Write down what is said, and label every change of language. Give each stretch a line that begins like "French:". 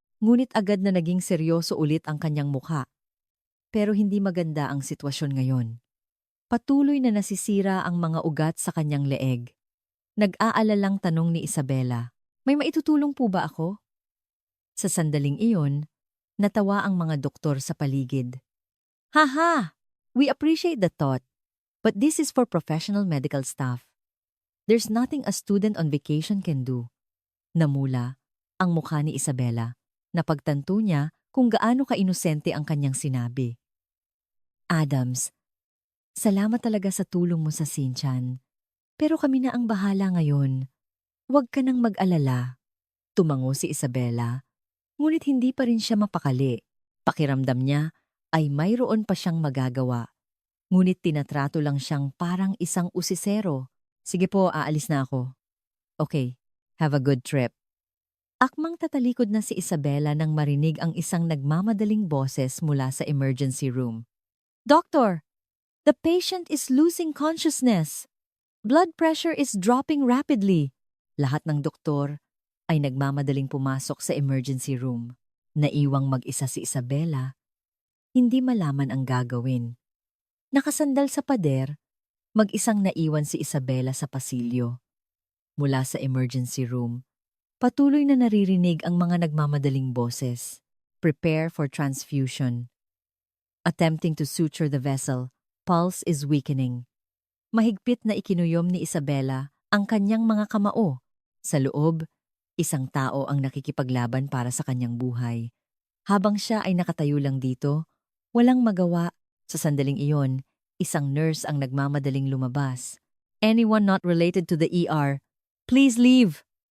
Filipino: Ngunit agad na naging seryoso ulit ang kanyang mukha. Pero hindi maganda ang sitwasyon ngayon. Patuloy na nasisira ang mga ugat sa kanyang leeg. Nag-aalalang tanong ni Isabela, "May maitutulong po ba ako?" Sa sandaling iyon, natawa ang mga doktor sa paligid. "Haha!
English: We appreciate the thought, but this is for professional medical staff. There's nothing a student on vacation can do."
Filipino: Namula ang mukha ni Isabela. Napagtanto niya kung gaano ka-inosente ang kanyang sinabi. "Adams, salamat talaga sa tulong mo sa Sinchan. Pero kami na ang bahala ngayon. Huwag ka nang mag-alala." Tumango si Isabela, ngunit hindi pa rin siya mapakali. Pakiramdam niya ay mayroon pa siyang magagawa. Ngunit tinatrato lang siyang parang isang usisero. "Sige po, aalis na ako."
English: "Okay, have a good trip."
Filipino: Akmang tatalikod na si Isabela nang marinig ang isang nagmamadaling boses mula sa emergency room.
English: "Doctor, the patient is losing consciousness. Blood pressure is dropping rapidly."
Filipino: Lahat ng doktor ay nagmamadaling pumasok sa emergency room. Naiwang mag-isa si Isabela, hindi malaman ang gagawin. Nakasandal sa pader, mag-isang naiwan si Isabela sa pasilyo. Mula sa emergency room, patuloy na naririnig ang mga nagmamadaling boses.
English: "Prepare for transfusion. Attempting to suture the vessel, pulse is weakening."
Filipino: Mahigpit na ikinuyom ni Isabela ang kanyang mga kamao. Sa loob, isang tao ang nakikipaglaban para sa kanyang buhay. Habang siya ay nakatayo lang dito, walang magawa. Sa sandaling iyon, isang nurse ang nagmamadaling lumabas.
English: "Anyone not related to the ER, please leave."